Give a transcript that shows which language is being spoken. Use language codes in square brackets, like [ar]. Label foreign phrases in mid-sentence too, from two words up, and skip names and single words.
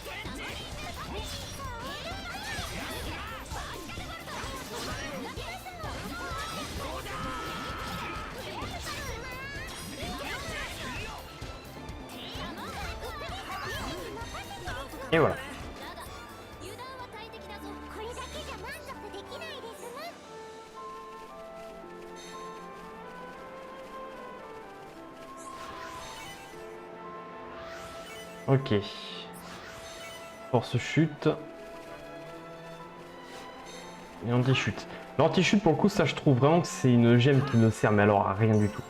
[fr] Et voilà. [ja] だが油断は大敵だぞ。これだけじゃ満足できないですもん。 [fr] Ok. Force chute. Et anti-chute. L'anti-chute, pour le coup, ça, je trouve vraiment que c'est une gemme qui ne sert, mais alors à rien du tout.